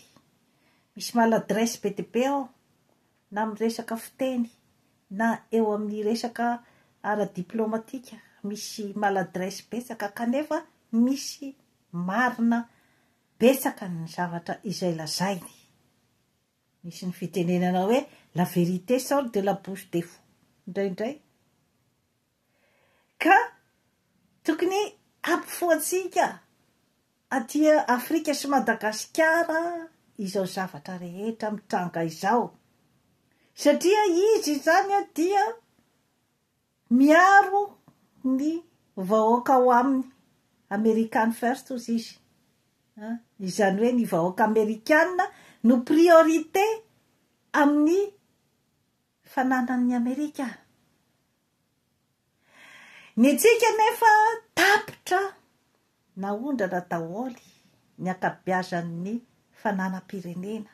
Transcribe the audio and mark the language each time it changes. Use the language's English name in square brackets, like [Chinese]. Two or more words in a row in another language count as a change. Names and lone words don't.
[Malagasy] Misy maladresse be dia be ao na amin'ny resaka fiteny na eo amin'ny resaka ara-diplomatika. Misy maladresse betsaka kanefa misy marina betsaka ny zavatra izay lazainy. Misy ny fitenenana hoe [French] la vérité sort de la bouche des fous indraindray. [Malagasy] Ka tokony ampifoatsika aty Afrika sy Madagasikara izao zavatra rehetra mitranga izao. Satria izy zany dia miaro ny vahoaka ao aminy. [English] American first [Malagasy] ozy izy. Izany hoe ny vahoaka Amerikanina no priorité amin'ny fananan'ny Amerika. Ny tsika nefa tapitra naondrana daholy ny ankabeazan'ny fananam-pirenena.